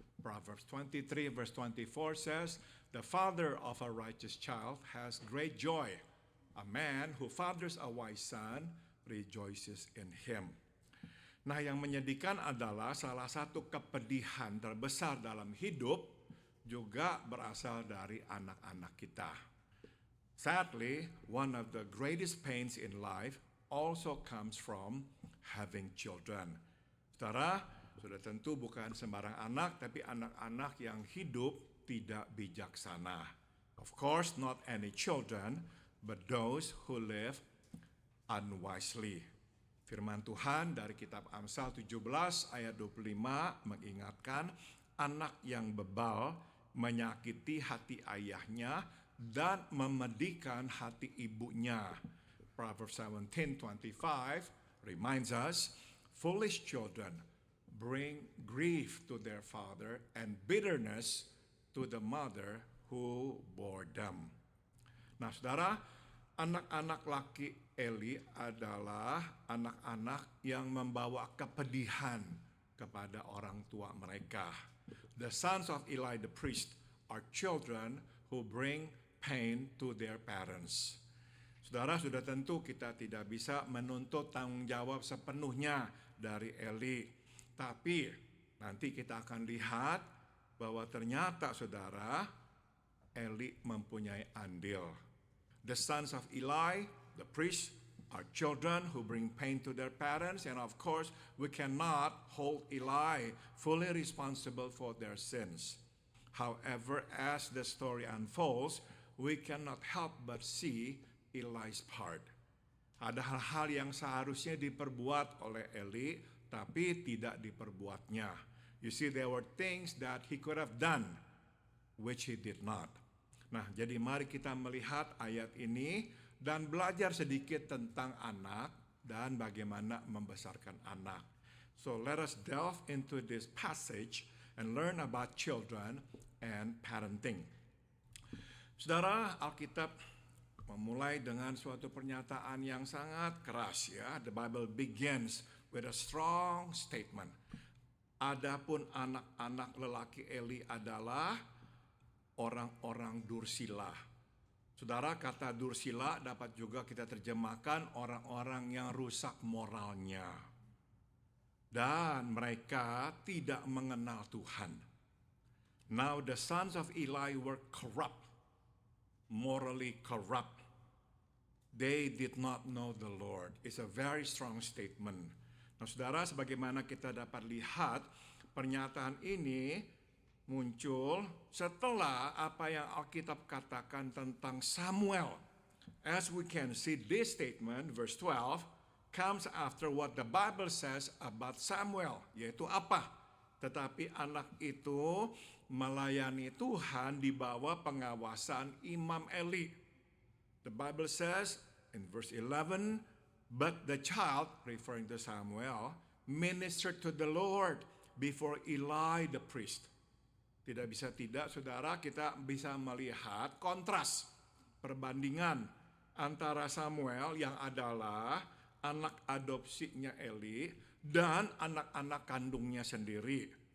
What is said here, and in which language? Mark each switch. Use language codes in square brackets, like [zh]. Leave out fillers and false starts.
[en] Proverbs 23 verse 24 says, the father of a righteous child has great joy. A man who fathers a wise son rejoices in him. [id] Nah, yang menyedihkan adalah salah satu kepedihan terbesar dalam hidup juga berasal dari anak-anak kita. [en] Sadly, one of the greatest pains in life also comes from having children. [id] Saudara, sudah tentu bukan sembarang anak, tapi anak-anak yang hidup tidak bijaksana. [en] Of course, not any children, but those who live unwisely. [id] Firman Tuhan dari kitab Amsal 17 ayat 25 mengingatkan, anak yang bebal menyakiti hati ayahnya dan memedihkan hati ibunya. [en] Proverbs 17:25 reminds us, foolish children bring grief to their father and bitterness to the mother who bore them. [id] Nah, saudara, anak-anak laki Eli adalah anak-anak yang membawa kepedihan kepada orang tua mereka. [en] The sons of Eli the priest are children who bring pain to their parents. [id] Saudara, sudah tentu kita tidak bisa menuntut tanggung jawab sepenuhnya dari Eli. Tapi nanti kita akan lihat bahwa ternyata saudara, Eli mempunyai andil. [en] The sons of Eli, the priests, are children who bring pain to their parents, and of course, we cannot hold Eli fully responsible for their sins. However, as the story unfolds, we cannot help but see Eli's part. [id] Ada hal-hal yang seharusnya diperbuat oleh Eli, tapi tidak diperbuatnya. [en] You see, there were things that he could have done, which he did not. [id] Nah, jadi mari kita melihat ayat ini dan belajar sedikit tentang anak dan bagaimana membesarkan anak. [en] So let us delve into this passage and learn about children and parenting. [id] Saudara, Alkitab memulai dengan suatu pernyataan yang sangat keras ya. [en] The Bible begins with a strong statement. [id] Adapun anak-anak lelaki Eli adalah orang-orang dursila. Saudara, kata dursila dapat juga kita terjemahkan orang-orang yang rusak moralnya. Dan mereka tidak mengenal Tuhan. [en] Now the sons of Eli were corrupt, morally corrupt. They did not know the Lord. It's a very strong statement. [id] Nah, saudara, sebagaimana kita dapat lihat, pernyataan ini muncul setelah apa yang Alkitab katakan tentang Samuel. [en] As we can see, this statement, verse 12, comes after what the Bible says about Samuel, [id] yaitu apa? Tetapi anak itu melayani Tuhan di bawah pengawasan Imam Eli. [en] The Bible says in verse 11, but the child, referring to Samuel, ministered to the Lord before Eli the priest. [id] Tidak bisa tidak, saudara, kita bisa melihat kontras, perbandingan antara Samuel yang adalah anak adopsinya Eli dan anak-anak kandungnya sendiri.